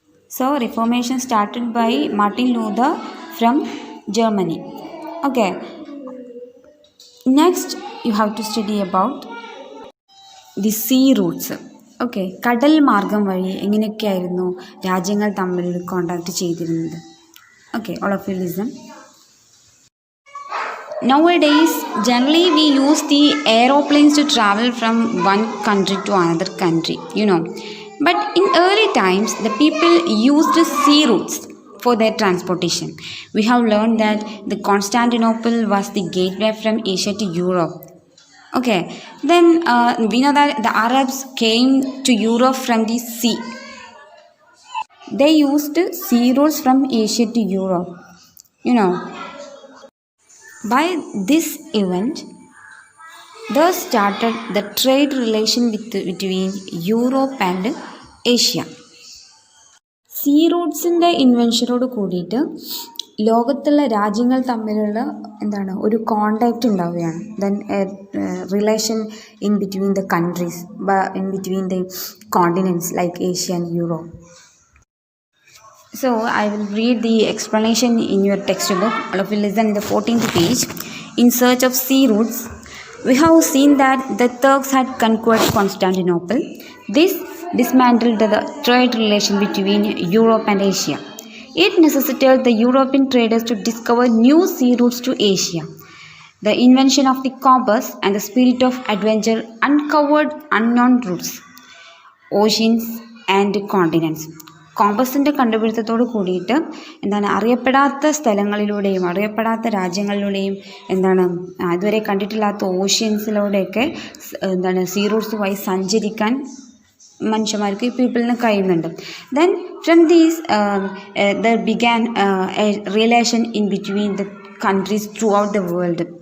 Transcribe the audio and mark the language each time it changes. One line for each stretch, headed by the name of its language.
English: So reformation started by Martin Luther from Germany. Okay, next you have to study about the sea routes.
Malayalam: Okay, കടൽ മാർഗം വഴി എങ്ങനെയൊക്കെയായിരുന്നു രാജ്യങ്ങൾ തമ്മിൽ contact ചെയ്തിരുന്നത്.
English: Okay, all of you listen. Nowadays, generally we use the aeroplanes to travel from one country to another country, But in early times, the people used sea routes for their transportation. We have learned that the Constantinople was the gateway from Asia to Europe. Okay, then we know that the Arabs came to Europe from the sea. They used sea routes from Asia to Europe, By this event, thus started the trade relation between Europe and Asia.
Malayalam: See റൂട്ട്സിൻ്റെ ഇൻവെൻഷനോട് കൂടിയിട്ട് ലോകത്തുള്ള രാജ്യങ്ങൾ തമ്മിലുള്ള ഒരു contact ഉണ്ടാവുകയാണ്.
English: Then relation in between the countries, in between the continents like Asia and Europe. So I will read the explanation in your textbook. All of you listen in the 14th page. In search of sea routes, we have seen that the Turks had conquered Constantinople. This dismantled the trade relation between Europe and Asia. It necessitated the European traders to discover new sea routes to Asia. The invention of the compass and the spirit of adventure uncovered unknown routes, oceans and continents.
Malayalam: കോമ്പസിൻ്റെ കണ്ടുപിടുത്തത്തോട് കൂടിയിട്ട് അറിയപ്പെടാത്ത സ്ഥലങ്ങളിലൂടെയും അറിയപ്പെടാത്ത രാജ്യങ്ങളിലൂടെയും ഇതുവരെ കണ്ടിട്ടില്ലാത്ത ഓഷ്യൻസിലൂടെയൊക്കെ see Roots വഴി സഞ്ചരിക്കാൻ മനുഷ്യന്മാർക്ക് പീപ്പിളിന് കഴിയുന്നുണ്ട്.
English: Then from these there began a relation in between the countries throughout the world.